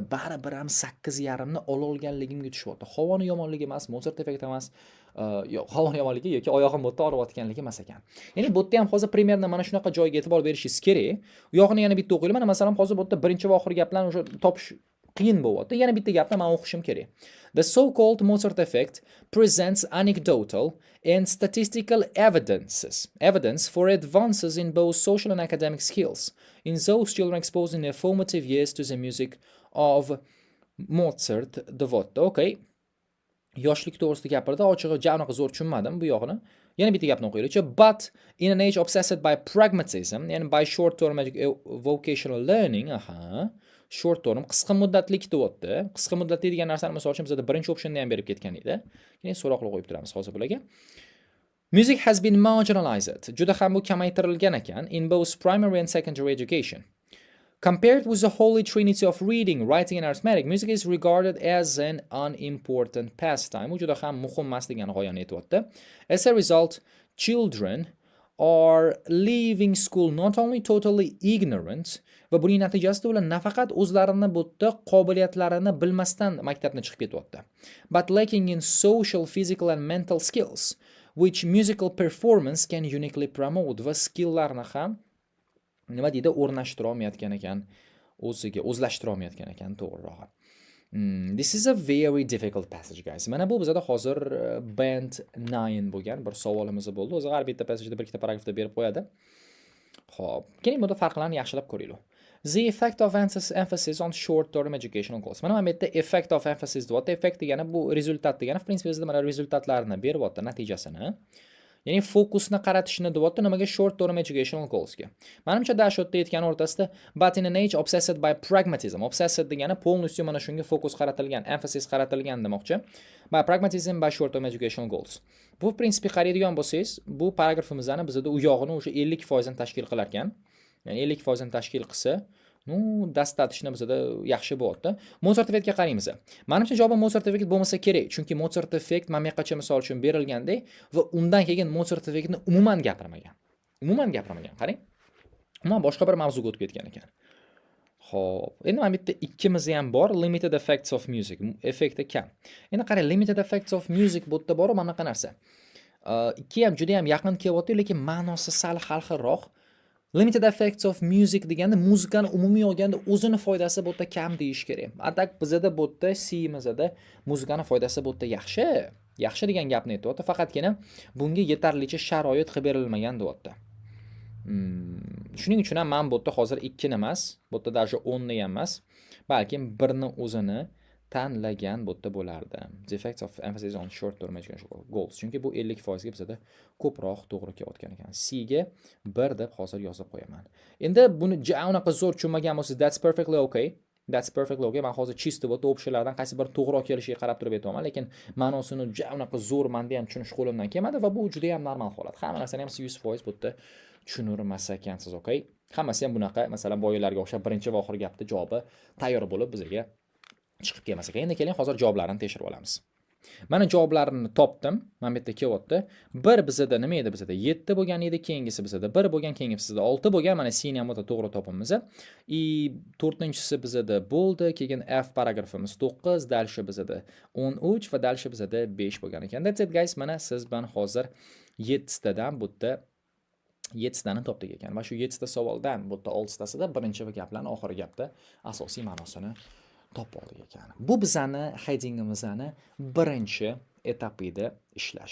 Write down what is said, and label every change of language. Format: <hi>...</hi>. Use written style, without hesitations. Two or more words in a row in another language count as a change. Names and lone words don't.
<uz>Baribir ham 8.5 ni ololganligimga tushyapti. Havoni yomonligi emas, Mozart effekti emas, havoni yomonligi yoki oyog'im bu yerda og'riyotganligi emas ekan. Ya'ni bu yerda ham hozir primerni mana shunaqa joyga e'tibor berishingiz kerak. U yog'ini yana bitta o'qinglar. Mana masalan hozir bu yerda birinchi va oxirgi gaplarni o'sha topish qiyin bo'lyapti. Yana bitta gapni men o'qishim kerak.</uz> <en>The so-called Mozart effect presents anecdotal and statistical evidence for advances in both social and academic skills in those children exposed in their formative years to the music of Mozart deyapti. Okay.</en> <uz>Yoshlik to'g'risida gapirdi, ochig'i javnaqa zo'r tushunmadim bu yog'ini. Yana bitta gapni o'qiylik.</uz> <en>But in an age obsessed by pragmatism and by short-term vocational learning, short term</en> <uz>qisqa muddatlik deyapti. Qisqa muddatli degan narsani misol uchun bizda birinchi optionda ham berib ketgan edi. Keyin so'roqlar qo'yib turamiz hozir bularga.</uz> <en>Music has been marginalized.</en> <uz>Juda ham bu kamaytirilgan ekan</uz> <en>in both primary and secondary education. Compared with the holy trinity of reading, writing and arithmetic, music is regarded as an unimportant pastime.</en> <uz>Bu juda ham muhim emas degan g'oyani aytyapti.</uz> <en>As a result, children are leaving school not only totally ignorant,</en> <uz>va buning natijasida ular nafaqat o'zlarini bu yerda qobiliyatlarini bilmasdan maktabdan chiqib ketyapti,</uz> <en>but lacking in social, physical and mental skills which musical performance can uniquely promote,</en> <uz>va skilllarni ham nima deydi, o'rnashtira olmayotgan ekan, o'zlashtira olmayotgan ekan to'g'rirog'i.</uz> <en>This is a very difficult passage, guys.</en> <uz>Mana bu bizda hozir band 9 bo'lgan bir savolimiz bo'ldi. O'zi har bitta passageda bir ikkita paragrafda berib qo'yadi. Xo'p, keling bunda farqlarni yaxshilab ko'raylik.</uz> <en>The effect of emphasis on short-term educational goals.</en> <uz>Mana bu yerda</uz> <en>effect of emphasis</en> <uz>deyapti. Effect degani bu rezultat degani.</uz> <ru>В принципе,</ru> <uz>bizda mana rezultatlarni beryapti, natijasini. Ya'ni fokusni qaratishni deyapti nimaga?</uz> <en>Short-term educational goalsga.</en> <uz>Menimcha dashotda aytgan o'rtasida</uz> <en>but in an age obsessed by pragmatism.</en> <uz>Obsessed degani polностью mana shunga fokus qaratilgan, emphasis qaratilgan demoqchi.</uz> <en>By pragmatism by short-term educational goals.</en> <uz>Bu</uz> <ru>в принципе</ru> <uz>qaraydigan bo'lsangiz, bu paragrafimizni bizda u yog'ini o'sha 50% tashkil qilar ekan. Ya'ni 50% tashkil qilsa, dastatishni bizda yaxshi bo'lyapti. Mozart effektga qaraymiz. Menimcha javob Mozart effekt bo'lmasa kerak, chunki Mozart effekt mana bu yoqqacha misol uchun berilgandek va undan keyin Mozart effektni umuman gapirmagan. Qarang. Umuman boshqa bir mavzuga o'tib ketgan ekan. Xo'p, endi mana bitta ikkimiz ham bor,</uz> <en>limited effects of music,</en> <uz>effekti kam. Endi qarang,</uz> <en>limited effects of music</en> <uz>bu yerda bor, mana bunaqa narsa. Ikki ham juda ham yaqin kelyapti, lekin ma'nosi sal xalqirroq.</uz> <en>Limited effects of music</en> <uz>deganda muzikani umumiy olganda o'zini foydasi bu yerda kam deyish kerak. Atak bizda bu yerda C-mizda muzikani foydasi bu yerda yaxshi. Yaxshi degan gapni aytyapti, faqatgina bunga yetarlicha sharoit qilib berilmagan deyapti. Shuning uchun ham men bu yerda hozir 2 ni emas, bu yerda даже 10 ni ham emas, balkim 1 ni o'zini tanlagan bu yerda bo'lardi.</uz> <en>The effects of emphasis on short term educational goals.</en> <uz>Chunki bu 50% ga bizda ko'proq to'g'ri kelayotgan ekan. C ga 1 deb hozir yozib qo'yaman. Endi buni unaqa zo'r tushunmagan bo'lsangiz,</uz> <en>that's perfectly okay. That's perfectly okay.</en> <uz>Men hozir chisto bu optionlardan qaysi bir to'g'ri kelishiga qarab turib aytaman, lekin ma'nosini unaqa zo'r menda ham tushunish qo'limdan kelmadi va bu juda ham normal holat. Hamma narsani ham 100% bu yerda tushunurmas ekansiz, okay? Hammasi ham bunaqa, masalan, boyalarga o'xshab birinchi va oxirgi gapni javobi tayyor bo'lib bizga chiqib kelmas ekan. Endi keling hozir javoblarni tekshirib olamiz. Mana javoblarini topdim. Mana bu yerda kelyapti. 1 bizda nima edi bizda? 7 bo'lgan edi, keyingisi bizda 1 bo'lgan, keyingisi bizda 6 bo'lgan. Mana C ni ham o'ta to'g'ri topimiz. И 4-inchisi bizda bo'ldi. Keyin F paragrafimiz 9, dalshi bizda 13 va dalshi bizda 5 bo'lgan ekan.</uz> <en>That's it guys.</en> <uz>Mana siz bilan hozir 7 tadan bu yerda 7 tani topdik ekan. Va shu 7 ta savoldan bu yerda 6 tasida birinchi gaplarning oxirgi gapda asosiy ma'nosini topib oldik ekan. Bu bizani headingimizni birinchi etapida ishlash.</uz>